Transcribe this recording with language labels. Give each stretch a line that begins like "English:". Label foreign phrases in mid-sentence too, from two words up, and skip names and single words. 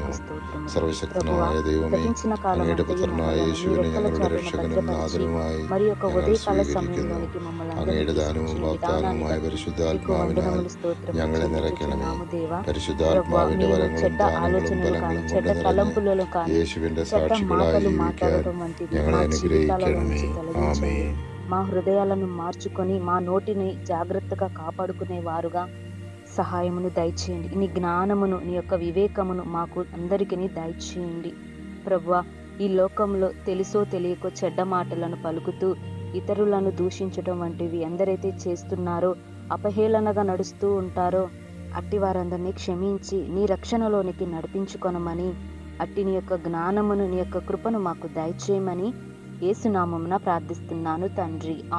Malayalam: സർവശക്തനായ ദൈവമേ, അങ്ങയുടെ പുത്രനായ യേശുവിനെ ഞങ്ങളുടെ രക്ഷകനും നാഥനുമായി ഞങ്ങൾ സ്വീകരിക്കുന്നു. അങ്ങയുടെ ദാനവും വാഗ്ദാനവുമായ പരിശുദ്ധാത്മാവിനാൽ ഞങ്ങളെ നിറയ്ക്കണമേ. പരിശുദ്ധാത്മാവിന്റെ വരങ്ങളും ദാനങ്ങളും ഫലങ്ങളും കൊണ്ട് നിറഞ്ഞ് യേശുവിന്റെ സാക്ഷികളായി ജീവിക്കാൻ ഞങ്ങളെ അനുഗ്രഹിക്കണമേ. ആമേൻ.
Telugu: మా హృదయాలను మార్చుకొని మా నోటిని జాగ్రత్తగా కాపాడుకునే వారుగా సహాయమును దయచేయండి. నీ జ్ఞానమును, నీ యొక్క వివేకమును మాకు అందరికీ దయచేయండి. ప్రభువా, ఈ లోకంలో తెలుసో తెలియకో చెడ్డ మాటలను పలుకుతూ ఇతరులను దూషించడం వంటివి ఎందరైతే చేస్తున్నారో, అపహేళనగా నడుస్తూ ఉంటారో అట్టి వారందరినీ క్షమించి నీ రక్షణలోనికి నడిపించుకొనమని, అట్టి నీ యొక్క జ్ఞానమును, నీ యొక్క కృపను మాకు దయచేయమని యేసు నామమున ప్రార్థిస్తున్నాను తండ్రి.